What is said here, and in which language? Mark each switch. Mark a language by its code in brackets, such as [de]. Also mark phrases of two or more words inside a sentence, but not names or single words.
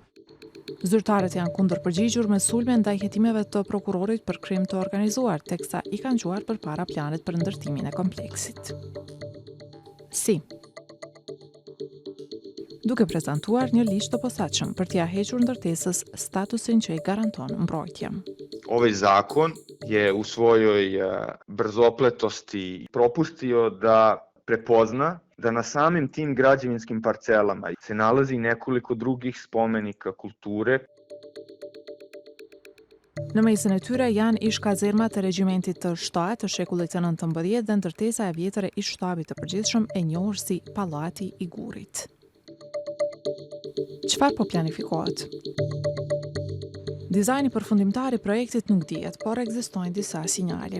[sq] Zyrtarët janë kundër përgjigjur me sulme ndaj hetimeve të prokurorit për krim të organizuar, teksa i kanë quar përpara planet për ndërtimin e kompleksit. Si? Duke prezantuar një ligj të posaçëm për t'ia hequr ndërtesës statusin që i garanton mbrojtje. [sr] Ovaj zakon je u svojoj brzopletosti propustio da prepozna da na samim tim građevinskim parcelama se nalazi nekoliko drugih spomenika kulture. [sq] Në mesin e tyre janë ish kazermat të regjimentit të 7 të shekullit të 19 dhe ndërtesa e vjetër e ish shtabit të përgjithshëm e njohur si Pallati i Gurit. Çfarë po planifikohet? Dizajni përfundimtar i projektit nuk dihet, por ekzistojnë disa sinjale.